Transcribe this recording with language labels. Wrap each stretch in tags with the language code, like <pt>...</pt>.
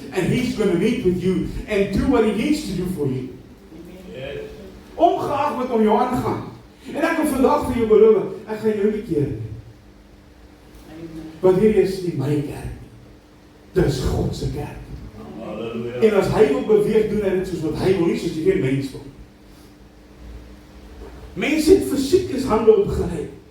<en>and He's going to meet with you and do what He needs to do for you. Yes.</en> <af>Ongeag wat om jou aangaan. En ek wil vandag vir jou beloof, ek gaan jou nie keer nie. Want hier is nie my kerk. Dis God se kerk. Halleluja. En as hy wil beweeg, doen hy dit soos wat hy wil, nie soos die geen mens wil. Mense het fisiekes hande opgelei.</af>